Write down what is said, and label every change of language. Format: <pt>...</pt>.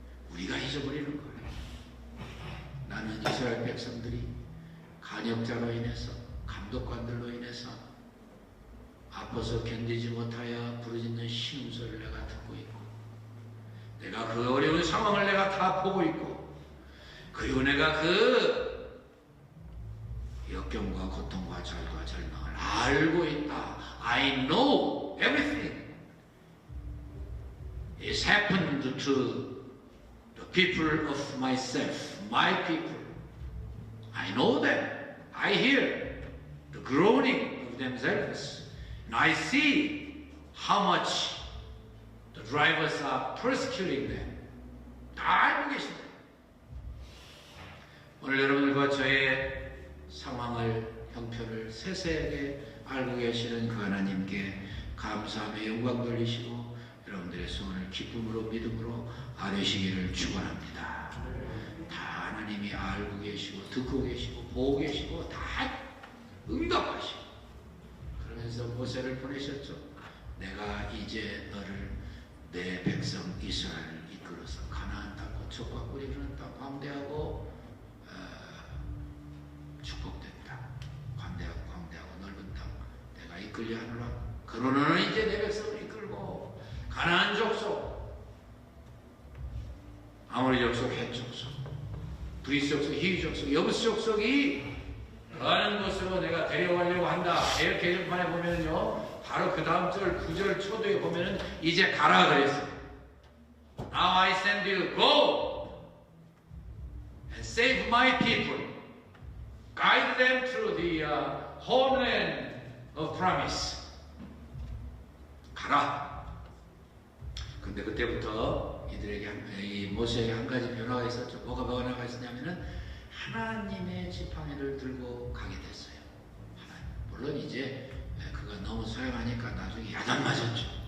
<ko>우리가 잊어버리는 거예요. 나는 이스라엘 백성들이 간역자로 인해서, 감독관들로 인해서 아파서 견디지 못하여 부르짖는 신음소리를 내가 듣고 있고, 내가 그 어려운 상황을 내가 다 보고 있고, 그리고 내가 그 역경과 고통과 절과 절망을 알고 있다.</ko> <en>I know everything is happened to the people of myself, my people. I know them. I hear the groaning of themselves. And I see how much the drivers are persecuting them.</en> <ko>다 알고 계십니다. 오늘 여러분들과 저의 상황을, 형편을 세세하게 알고 계시는 그 하나님께 감사하며 영광 돌리시고 여러분들의 소원을 기쁨으로 믿음으로 아뢰시기를 축원합니다. 다 하나님이 알고 계시고 듣고 계시고 보고 계시고 다 응답하시고, 그러면서 모세를 보내셨죠. 내가 이제 너를 내 백성 이스라엘을 이끌어서 가나안 땅, 고척과 꿀이 흐르는 땅, 광대하고 축복된다. 광대하고 넓은 땅 내가 이끌려 하노라. 그러나 이제 내 백성을 이끌고 가나안 족속, 아모리 족속, 헷 족속, 브리스 족속, 히위 족속, 여부스 족속이 가는 곳으로 내가 데려가려고 한다. 이렇게 계획판에 보면은요, 바로 그 다음 절 9절 초도에 보면은 이제 가라 그랬어요.</ko> <en>Now I send you, go and save my people. Guide them through the homeland of promise.</en> <ko>가라. 근데 그때부터 이들에게 이 모세에게 한 가지 변화가 있었죠. 뭐가 변화가 있었냐면은 하나님의 지팡이를 들고 가게 됐어요. 물론 이제 그가 너무 소용하니까 나중에 야단 맞았죠.</ko>